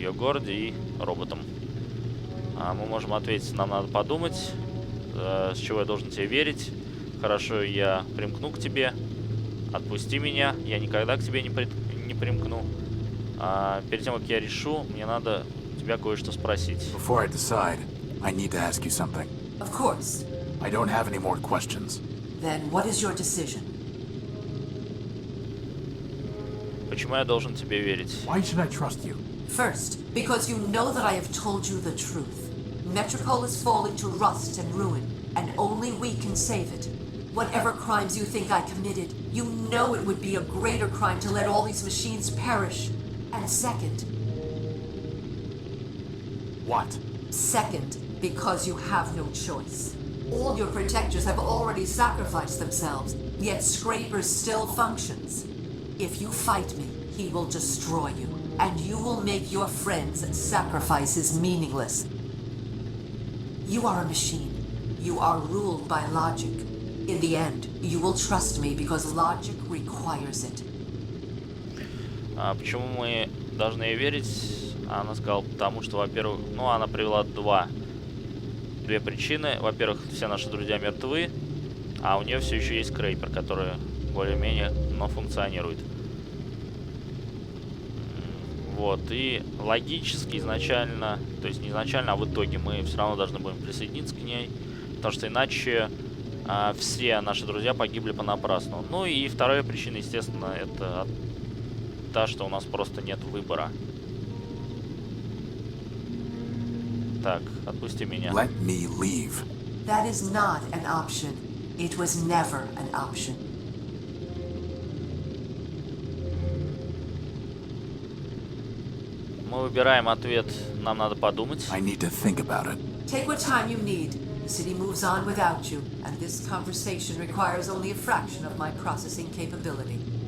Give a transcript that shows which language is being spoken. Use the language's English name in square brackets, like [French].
[Russian] ее городе и роботам. Мы можем ответить, нам надо подумать, с чего я должен тебе верить. Хорошо, я примкну к тебе. Отпусти меня, я никогда к тебе не примкну. Перед тем, как я решу, мне надо тебя кое-что спросить. [English] Before I decide, I need to ask you something. Of course. I don't have any more questions. Then what is your decision? [Russian] Почему я должен тебе верить? [English] Why should I trust you? First, because you know that I have told you the truth. Metropole is falling to rust and ruin, and only we can save it. Whatever crimes you think I committed, you know it would be a greater crime to let all these machines perish. And second... What? Second, because you have no choice. All your protectors have already sacrificed themselves, yet Scraper still functions. If you fight me, he will destroy you, and you will make your friends' sacrifices meaningless. You are a machine. You are ruled by logic. In the end, you will trust me because logic requires it. [Russian] Почему мы должны ей верить? Она сказала, потому что, во-первых, она привела две причины. Во-первых, все наши друзья мертвы, а у нее все еще есть Скрейпер, который более-менее, но функционирует. Вот, и логически изначально, то есть не изначально, а в итоге мы все равно должны будем присоединиться к ней, потому что иначе все наши друзья погибли понапрасну. Ну и вторая причина, естественно, это та, что у нас просто нет выбора. Так, отпусти меня. [English] Let me leave. That is not an option. It was never an option. [Russian] Мы выбираем ответ, нам надо подумать. [English] I need to think about it. Take what time you need. The city moves on without you, and this conversation requires only a fraction of my processing capability.